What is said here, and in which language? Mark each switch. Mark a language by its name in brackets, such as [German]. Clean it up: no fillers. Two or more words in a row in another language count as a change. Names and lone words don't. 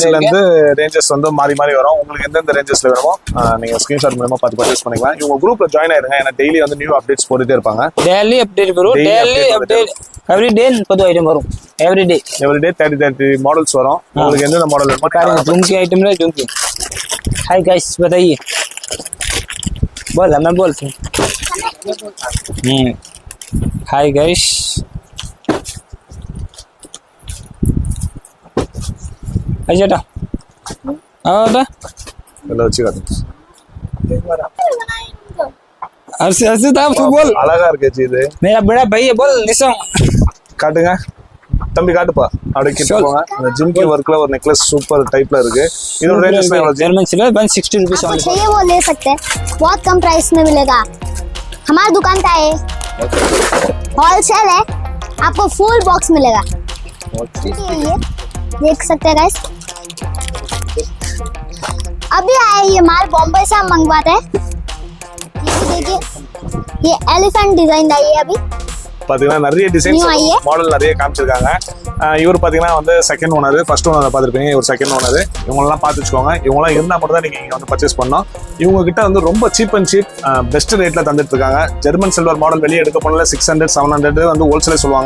[Tamil] இருந்து ரேஞ்சஸ் வந்து மாறி மாறி வரும். உங்களுக்கு எந்தெந்த ரேஞ்சஸ்ல வேணுமோ நீங்க ஸ்கிரீன்ஷாட் மூலமா பார்த்து பர்ச்சேஸ் பண்ணிக்கலாம். இவங்க குரூப்ல ஜாயின் ஆயிருங்க. ஏன்னா டெய்லி வந்து [English] new updates [Tamil] போட்டுட்டே இருப்பாங்க. [English] daily update [Tamil] வரும். [English] daily update every day [Tamil] புது ஐட்டம் வரும். [English] every day [Tamil] 30 மாடல்ஸ் வரும். உங்களுக்கு எந்தெந்த மாடல் வேணுமோ பாருங்க. [Hindi] झुमकी आइटम है झुमकी. [English] hi guys [Hindi] बताइए. बोल मैं बोलती हूँ. [English] hi guys. [Hindi] अच्छा आता [Tamil] எல்லாம் வச்சு காட்டுங்க. [Hindi] अर्से अर्से था आप बोल. [Tamil] அழகா இருக்கு இது. [Hindi] मेरा बड़ा भाई है बोल निशा. [Tamil] காட்டுங்க தம்பி, காட்டுப்பா. அப்படியே கிட்ட போங்க. அந்த ஜிம்கி ஒர்க்ல ஒரு நெக்லஸ் சூப்பர் டைப்ல இருக்கு. இதோட ரேஞ்சஸ் எவ்வளவு? [English] German silver 160 rupees [Hindi] आपको चाहिए वो ले सकते हैं, बहुत कम प्राइस में मिलेगा. हमारी दुकान का है, होलसेल है, आपको [English] full box [Hindi] मिलेगा. ये देख सकते हैं गाइस, अभी आया ये माल, बॉम्बे से हम मंगवाते हैं. ये देखिए, ये [English] elephant design [Hindi] आई है अभी. [Tamil] பாத்தீங்கன்னா நிறைய [English] designs model [Tamil] நிறைய காமிச்சிருக்காங்க. இவர் பாத்தீங்கன்னா வந்து [English] second owner, first owner [Tamil] பார்த்துருப்பீங்க. இவர் [English] second owner. [Tamil] இவங்களெல்லாம் பார்த்து வச்சுக்கோங்க. இவங்களாம் இருந்தா மட்டும் தான் நீங்க இங்க வந்து பர்ச்சேஸ் பண்ணணும். இவங்க கிட்ட வந்து ரொம்ப [English] cheap and cheap best [Tamil] ரேட்ல தந்துட்டு இருக்காங்க. [English] German silver model [Tamil] வெளியே எடுக்க போனால 600 700 வந்து ஹோல்சேலே சொல்லுவாங்க.